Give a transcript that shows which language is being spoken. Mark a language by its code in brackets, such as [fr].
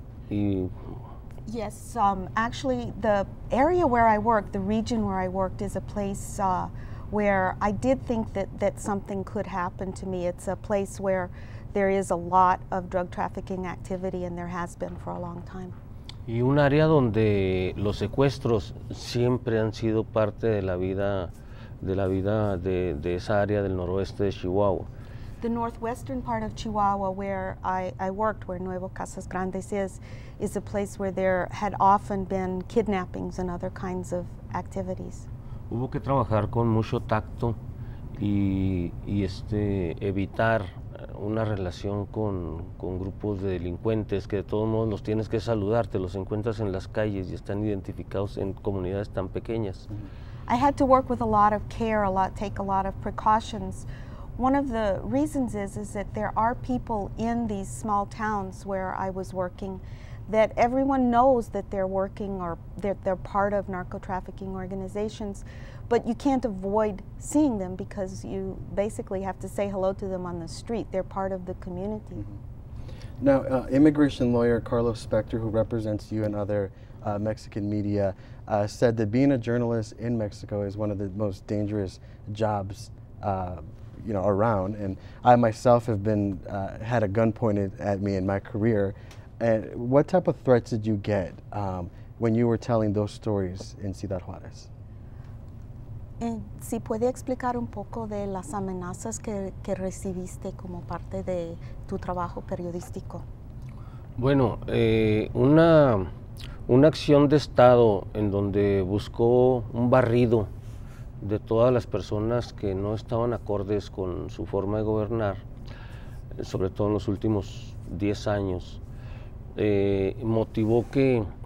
[en] Yes, actually the area where I worked, the region where I worked, is a place where I did think that something could happen to me. It's a place where there is a lot of drug trafficking activity, and there has been for a long time. [es] Y un área donde los secuestros siempre han sido parte de la vida de esa área del noroeste de Chihuahua. [en] The northwestern part of Chihuahua, where I worked, where Nuevo Casas Grandes is a place where there had often been kidnappings and other kinds of activities. [es] Hubo que trabajar con mucho tacto y evitar una relación con grupos de delincuentes que de todos modos los tienes que saludar, te los encuentras en las calles y están identificados en comunidades tan pequeñas. [en] I had to work with a lot of care, take a lot of precautions. One of the reasons is that there are people in these small towns where I was working that everyone knows that they're working or they're part of narco-trafficking organizations, but you can't avoid seeing them because you basically have to say hello to them on the street. They're part of the community. Now, immigration lawyer Carlos Correa, who represents you and other Mexican media, said that being a journalist in Mexico is one of the most dangerous jobs around. And I myself have been had a gun pointed at me in my career. And what type of threats did you get when you were telling those stories in Ciudad Juarez? [es] Si puede explicar un poco de las amenazas que recibiste como parte de tu trabajo periodístico. Bueno, una acción de Estado en donde buscó un barrido de todas las personas que no estaban acordes con su forma de gobernar, sobre todo en los últimos 10 años, motivó que